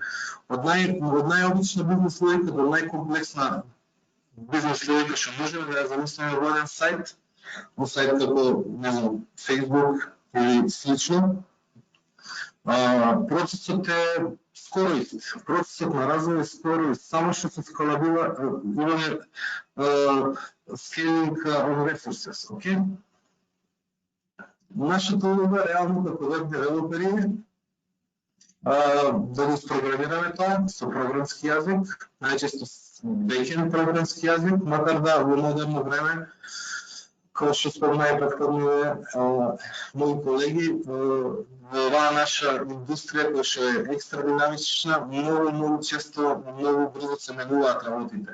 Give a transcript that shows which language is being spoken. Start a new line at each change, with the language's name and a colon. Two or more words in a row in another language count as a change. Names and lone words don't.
Macedonian: Од најобична бизнес логика до најкомплексна бизнес логика што можеме да ја замислиме во еден сајт, во сајт како, не знам, Facebook или слично. Процесот е скоро ист. Процесот на развој е скоро ист. Само што се скалабира, имаме
English: scaling on resources,
Macedonian: окей? Нашата улога реално како веб девелопери да го спрограмираме тоа со програмски јазик, најчесто бекенд програмски јазик, макар да во модерно време, како што спомнаја претходните мои колеги, во оваа наша индустрија која што е екстра динамична, многу често, многу брзо се менуваат работите.